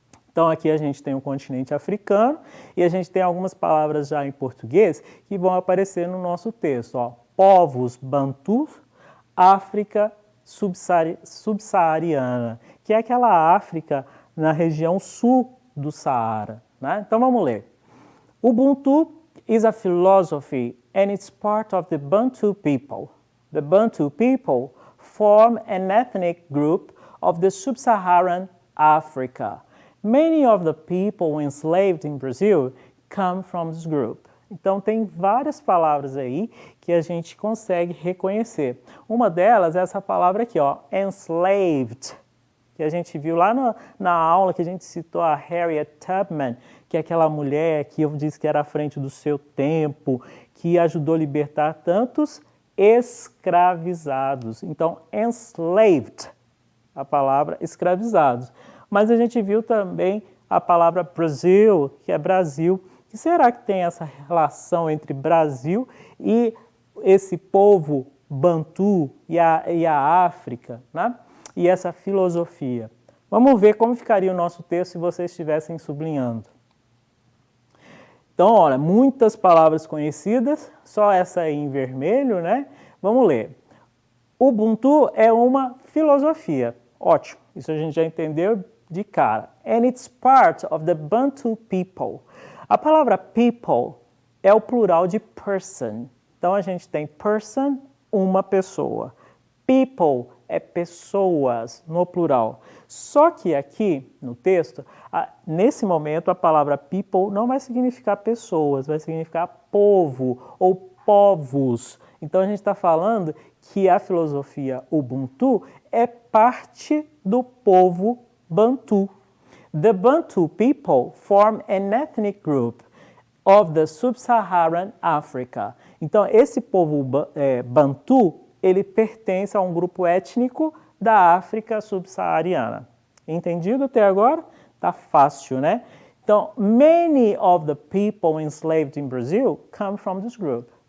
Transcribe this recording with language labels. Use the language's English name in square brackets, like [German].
[Portuguese] Então aqui a gente tem o continente africano e a gente tem algumas palavras já em português que vão aparecer no nosso texto. Ó. Povos bantus, África subsaariana, que é aquela África na região sul do Saara, né? Então vamos ler. [English] Ubuntu is a philosophy and it's part of the Bantu people. The Bantu people form an ethnic group of the sub-Saharan Africa. Many of the people enslaved in Brazil come from this group. [Portuguese] Então, tem várias palavras aí que a gente consegue reconhecer. Uma delas é essa palavra aqui, ó, enslaved, que a gente viu lá na aula que a gente citou a Harriet Tubman, que é aquela mulher que eu disse que era à frente do seu tempo, que ajudou a libertar tantos escravizados. Então, enslaved, a palavra escravizados. Mas a gente viu também a palavra Brasil, que é Brasil. Que será que tem essa relação entre Brasil e esse povo Bantu e a África, né? E essa filosofia? Vamos ver como ficaria o nosso texto se vocês estivessem sublinhando. Então, olha, muitas palavras conhecidas, só essa aí em vermelho, né? Vamos ler. Ubuntu é uma filosofia. Ótimo, isso a gente já entendeu de cara. [English] And it's part of the Bantu people. [Portuguese] A palavra people é o plural de person. Então, a gente tem person, uma pessoa. People é pessoas, no plural. Só que aqui, no texto, nesse momento, a palavra people não vai significar pessoas, vai significar povo ou povos. Então, a gente está falando que a filosofia Ubuntu é parte do povo Bantu. [English] The Bantu people form an ethnic group of the sub-Saharan Africa. [Portuguese] Então, esse povo Bantu, ele pertence a um grupo étnico da África subsaariana. Entendido até agora? Tá fácil, né? Então, [English] many of the people enslaved in Brazil come from this group.